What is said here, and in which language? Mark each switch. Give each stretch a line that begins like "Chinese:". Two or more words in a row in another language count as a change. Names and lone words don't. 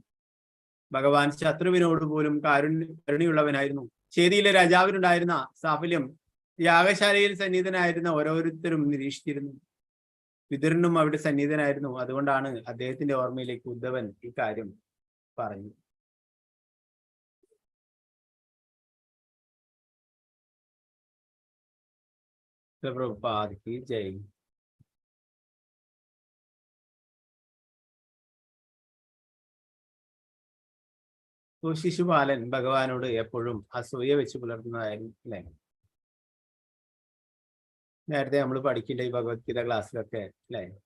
Malayalam: ഭഗവാൻ ശത്രുവിനോട് പോലും കരുണയുള്ളവനായിരുന്നു. ചേദിയിലെ രാജാവിനുണ്ടായിരുന്ന സാഫല്യം യാഗശാലയിൽ സന്നിഹിതനായിരുന്ന ഓരോരുത്തരും നിരീക്ഷിച്ചിരുന്നു. വിതുരനും അവിടെ സന്നിഹിതനായിരുന്നു. അതുകൊണ്ടാണ് അദ്ദേഹത്തിന്റെ ഓർമ്മയിലേക്ക് ഉദ്ധവൻ ഇക്കാര്യം പറഞ്ഞു.
Hindi: प्रभुपाद की जय।
Malayalam: ശിശുപാലൻ ഭഗവാനോട് എപ്പോഴും അസൂയ വെച്ച് പുലർത്തുന്നതായിരുന്നു അല്ലെ? നേരത്തെ നമ്മൾ പഠിക്കേണ്ട ഈ ഭഗവത്ഗീത ക്ലാസ്സിലൊക്കെ അല്ലെ?